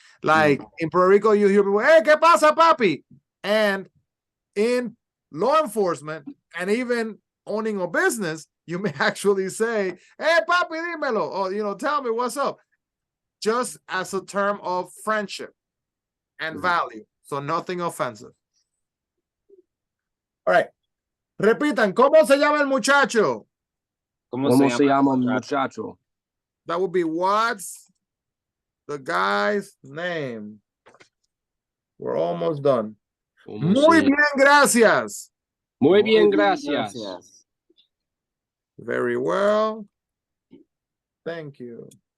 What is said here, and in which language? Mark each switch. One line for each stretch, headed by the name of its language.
English: Like in Puerto Rico, you hear people, hey,
Spanish: ¿qué pasa, papi?
English: And in law enforcement and even owning a business, you may actually say, hey,
Spanish: papi, dímelo,
English: or, tell me what's up, just as a term of friendship and value. So nothing offensive. All right.
Spanish: Repitan, ¿cómo se llama el muchacho? ¿Cómo se llama el muchacho?
English: That would be, what's the guy's name? We're almost done.
Spanish: Muy bien, gracias. Muy bien, gracias.
English: Very well. Thank you.